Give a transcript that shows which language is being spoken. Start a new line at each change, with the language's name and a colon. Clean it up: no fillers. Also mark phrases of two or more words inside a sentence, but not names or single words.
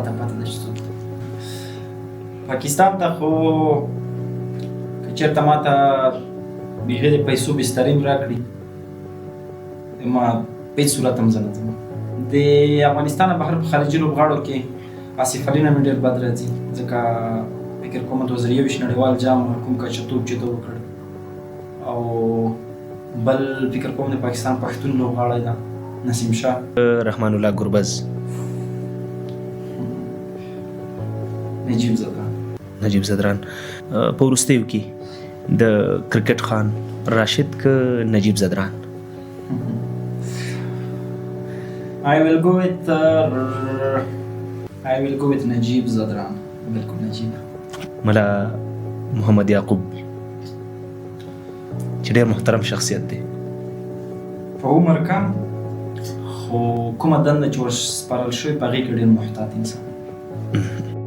Pashto: ته پته ده چې څوک ده پاکستان ته خو که چېرته ما ته بېخي د پیسو بسترې م راکړي ما په هېڅ صورت هم زه نه ځم د افغانستان نه بهر په خارجي لوبغاړو کې آصف علي نه مې ډېر بد راځي ځکه فکر کوم 2021 نړیوال جام کوم کچتوب چې ده وکړ او بل فکر کوم د پاکستان پښتون لوبغاړی ده نسیم شاه رحمان الله ګربز نجیب زدران په وروستیو کې د کرکټ خان راشد که نجیب زدران
English: I will go with نجیب زدران بالکل نجیب
Pashto: ملا محمد یعقوب چې ډېر محترم شخصیت دی په عمر کم خو کومه دنده چې ورسپارل شوې په هغې کې ډېر محتاط انسان